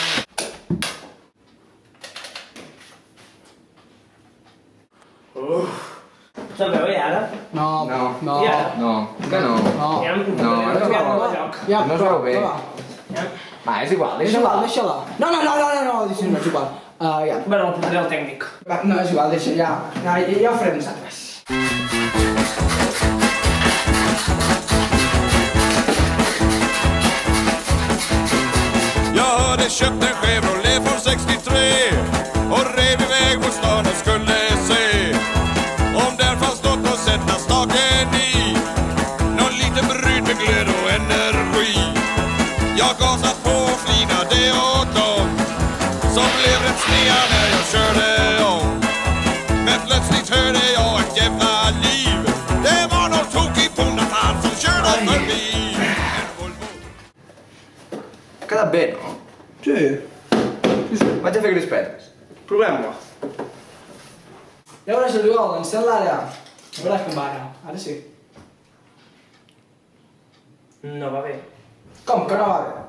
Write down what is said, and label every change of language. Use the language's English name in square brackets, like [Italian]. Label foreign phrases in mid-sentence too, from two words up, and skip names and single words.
[Catalan] Se'n veu, i ara? No, No. I ara? No, que no. No. Ja em No, no no, canviat no. de lloc. Ja, No es veu bé. va. Ja. Va, és igual, Deixa-la, deixa-la. deixa-la. No, deixa-la, és igual. Ja. Bueno, el portaré al tècnic. Va, no, és igual, deixa, ja ho farem nosaltres. [Swedish] Jag hade köpt en Chevrolet från 63 och rev iväg mot stan och skulle se om där fanns något att sätta staken i. Någon liten brud med glöd och energi. Jag gasade på och flinade åt dem som blev rätt snea när jag körde om. Men plötsligt hörde jag ett jävla liv. Det var någon tokig bonafan som körde förbi. En Volvo. [Catalan] Ha quedat bé, no? Sí. Vaig a fer crispetes. Provem-ho. Ja veuràs, Oriol, encén l'àrea. Ja veuràs com va ara. Ara sí. No va bé. Com que no va bé?